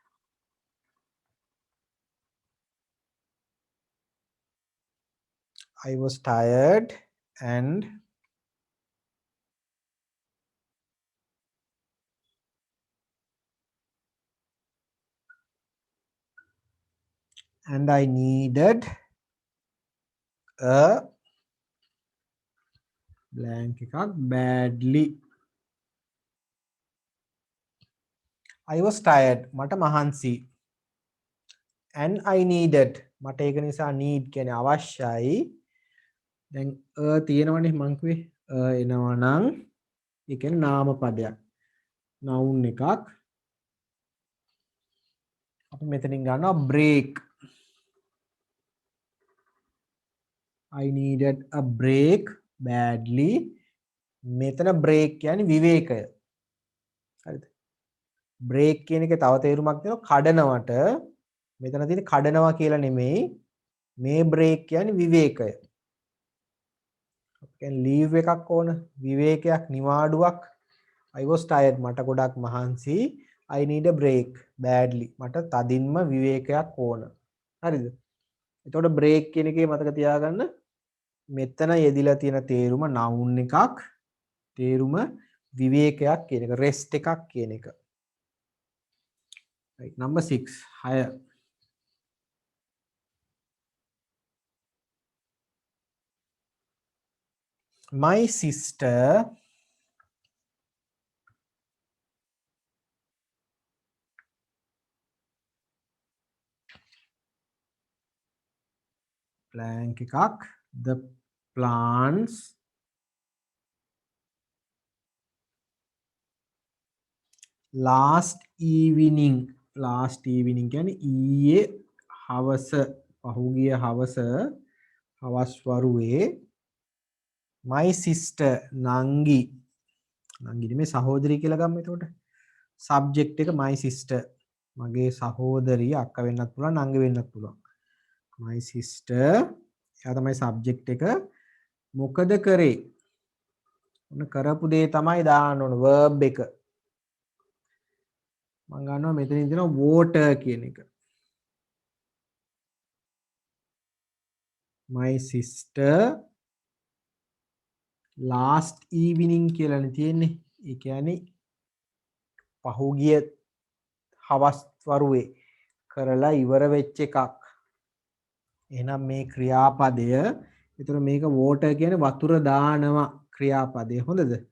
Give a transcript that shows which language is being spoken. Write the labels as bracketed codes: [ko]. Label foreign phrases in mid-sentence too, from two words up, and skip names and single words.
[en] and I needed a blank එකක් badly. I was tired [si] මට මහන්සි. [en] and I needed [si] මට ඒක නිසා need කියන්නේ අවශ්‍යයි. දැන් තියෙනවනේ මං කිව්වේ එනවා නම් ඒ කියන්නේ නාම පදයක්. noun එකක්. අපි මෙතනින් ගන්නවා break. [en] I needed a break badly. [si] මෙතන break කියන්නේ විවේකය. හරිද? break කියන එකේ තව තේරුමක් තියෙනවා කඩනවට. මෙතන තියෙන්නේ කඩනවා කියලා නෙමෙයි. මේ break කියන්නේ විවේකය. අපි කියන්නේ leave එකක් ඕන, විවේකයක්, නිවාඩුවක්. [en] I was tired. [si] මට ගොඩක් මහන්සි. [en] I need a break badly. [si] මට තදින්ම විවේකයක් ඕන. හරිද? එතකොට break කියන එකේ මතක තියාගන්න මෙතන යෙදිලා තියෙන තේරුම noun එකක්. තේරුම විවේකයක් කියන එක. rest එකක් කියන එක. [en] Right. Number 6. 6. My sister blank එකක් the plants last evening [si] කියන්නේ ඊයේ හවස පහුගිය හවස හවස් වරුවේ my sister නංගි නෙමෙයි සහෝදරි කියලා ගමු එතකොට subject එක [en] my sister [si] මගේ සහෝදරිය අක්කා වෙන්නත් පුළුවන් නංගි වෙන්නත් පුළුවන් [en] my sister [si] එයා තමයි subject එක මොකද කරේ ඔන්න කරපු දේ තමයි දාන්න ඕන verb එක මම ගන්නවා මෙතනින් තියෙනවා water කියන එක [en] my sister last evening [si] කියලානේ තියෙන්නේ. ඒ කියන්නේ පහුගිය හවස් වරුවේ කරලා ඉවර වෙච්ච එකක්. එහෙනම් මේ ක්‍රියාපදය ඒතර මේක water කියන්නේ වතුර දානවා ක්‍රියාපදය. හොඳද?